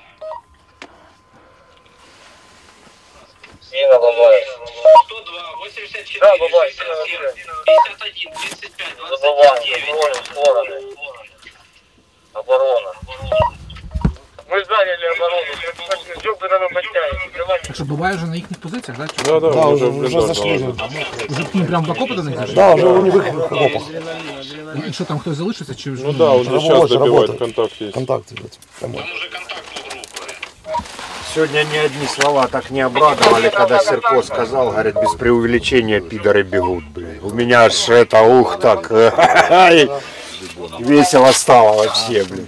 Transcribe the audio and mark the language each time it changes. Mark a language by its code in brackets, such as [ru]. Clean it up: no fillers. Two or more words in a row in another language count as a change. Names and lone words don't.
[ru] Сина, Бабаев. 102, 84, да, Бабаев, 51, 35, 29. Оборона. Мы заняли оборону. Жопы на мостяне. [uk] Так що Бабаєв вже на їхніх позиціях, так? [ru] Да, уже зашли. Уже к ним прям [uk] в окопи до них зайшли? [ru] Да, уже у них в окопах. [uk] І що там, хтось залишився? Чи вже... [ru] Ну да, уже сейчас добивают, контакт есть. Контакт идет. Сегодня ни одни слова так не обрадовали, когда Серко сказал, говорит, без преувеличения пидоры бегут, блин. У меня аж это, ух, так, весело стало вообще, блин.